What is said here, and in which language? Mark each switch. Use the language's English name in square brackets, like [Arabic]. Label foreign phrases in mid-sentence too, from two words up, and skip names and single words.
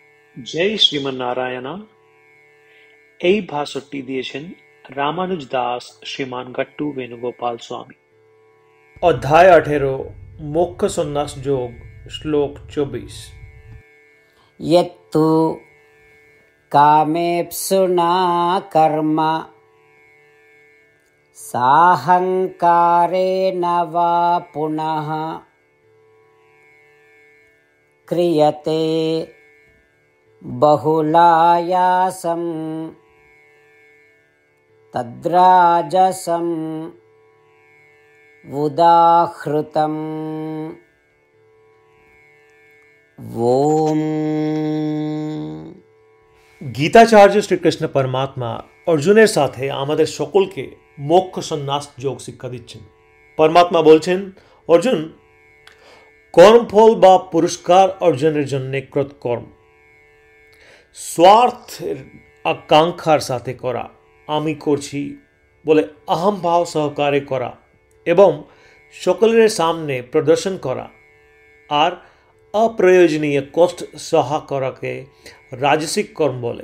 [Bangla] জয় শ্রীমন্নারায়ণা। এই ভাষণটি দিয়েছেন রামানুজ দাস শ্রীমান গট্টু বেণুগোপাল স্বামী। অধ্যায় 18 মোক্ষ সন্ন্যাস যোগ শ্লোক 24। [Sanskrit] यत्तु कामेप्सुना कर्म साहंकारेण वा पुनः क्रियते बहुलायासं तद्राजसं उदाहृतम्। ओम। [Bangla] গীতাচার্য শ্রীকৃষ্ণ পরমাত্মা অর্জুনের সাথে আমাদের সকলকে মোক্ষ সন্ন্যাস যোগ শিক্ষা দিচ্ছেন। পরমাত্মা বলছেন, অর্জুন, কর্মফল বা পুরস্কার অর্জনের জন্য কৃতকর্ম, স্বার্থের আকাঙ্ক্ষার সাথে করা, আমি করছি বলে অহংভাব সহকারে করা এবং সকলের সামনে প্রদর্শন করা আর অপ্রয়োজনীয় কষ্ট সহা করাকে রাজসিক কর্ম বলে।